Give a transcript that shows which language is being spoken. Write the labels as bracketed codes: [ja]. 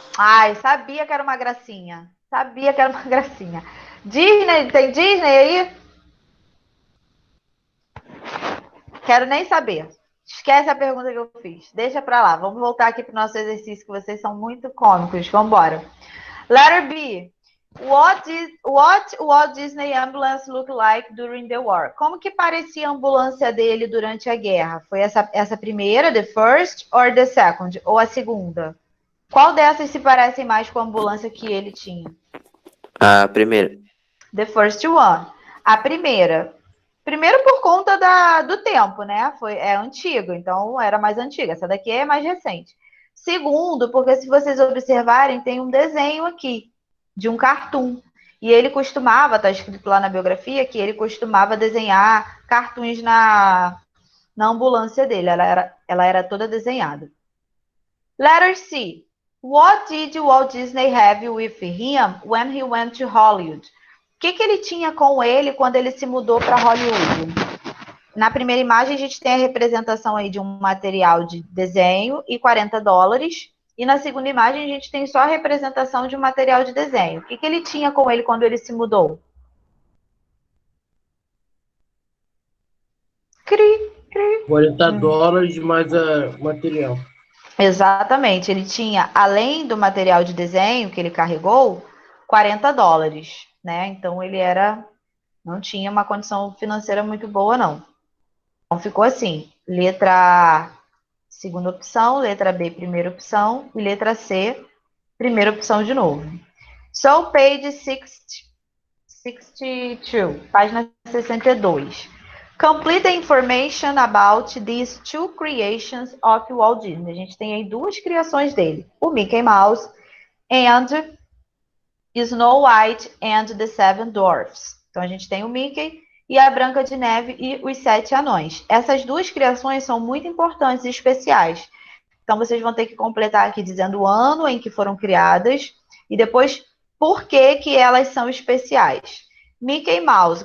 [pt] Ai, sabia que era uma gracinha. Sabia que era uma gracinha. Disney, tem Disney aí? Quero nem saber. Esquece a pergunta que eu fiz. Deixa pra lá. Vamos voltar aqui pro nosso exercício, que vocês são muito cômicos. Vamos embora. [en] Letter B. What Walt Disney ambulance look like during the war? [pt] Como que parecia a ambulância dele durante a guerra? Foi essa primeira, [en] the first, or the second? [pt] Ou a segunda? Qual dessas se parecem mais com a ambulância que ele tinha? A primeira. [en] The first one. [pt] A primeira. Primeiro por conta do tempo, né? É antigo, então era mais antiga. Essa daqui é mais recente. Segundo, porque se vocês observarem, tem um desenho aqui de um cartoon. E ele costumava, tá escrito lá na biografia, que ele costumava desenhar cartoons na ambulância dele. Ela era toda desenhada. [en] Letter C. What did Walt Disney have with him when he went to Hollywood? [pt] O que ele tinha com ele quando ele se mudou para Hollywood? Na primeira imagem, a gente tem a representação aí de um material de desenho e $40. E na segunda imagem, a gente tem só a representação de um material de desenho. O que ele tinha com ele quando ele se mudou? Cri, cri. $40 mais material. Exatamente. Ele tinha, além do material de desenho que ele carregou, $40, né? Então ele não tinha uma condição financeira muito boa, não. Então ficou assim: letra A, segunda opção, letra B, primeira opção, e letra C, primeira opção de novo. [en] So, page 62, [pt] página 62. [en] Complete the information about these two creations of Walt Disney. [pt] A gente tem aí duas criações dele: o Mickey Mouse and Snow White and the Seven Dwarfs. Então a gente tem o Mickey e a Branca de Neve e os 7 anões. Essas duas criações são muito importantes e especiais. Então vocês vão ter que completar aqui dizendo o ano em que foram criadas e depois por que elas são especiais. Mickey Mouse.